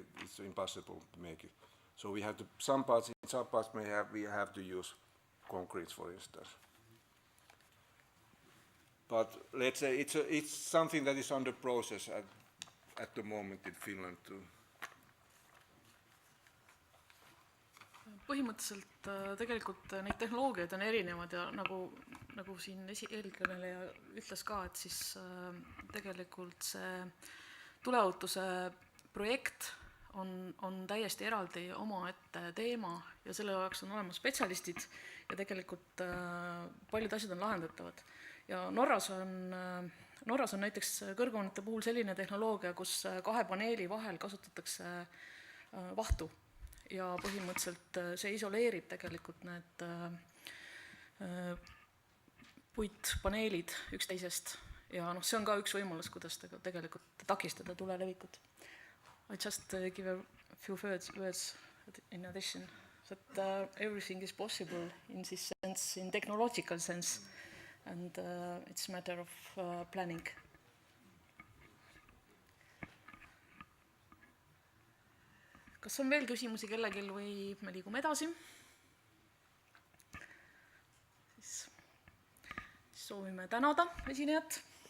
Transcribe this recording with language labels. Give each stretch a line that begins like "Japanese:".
English: It's impossible to make it. So we have to, in some parts we have to use concrete, for instance. But let's say it's something that is under process at the moment in Finland too.
Estonian: põhimõtteliselt tegelikult neid tehnoloogiaid on erinevad ja nagu siin eelkõneleja ütles ka, et siis tegelikult see tuleohutuse projekt on täiesti eraldi omaette teema ja selle jaoks on olemas spetsialistid ja tegelikult paljud asjad on lahendatavad. Ja Norras on näiteks kõrghoonete puhul selline tehnoloogia, kus 2 paneeli vahel kasutatakse vahtu ja põhimõtteliselt see isoleerib tegelikult need puitpaneelid üksteisest ja see on ka üks võimalus, kuidas tegelikult takistada tule levikut.
English: I just give a few words in addition that everything is possible in this sense, in technological sense, and it's a matter of planning.
Estonian: Kas on veel küsimusi kellelgi või me liigume edasi? Siis soovime tänada esinejat.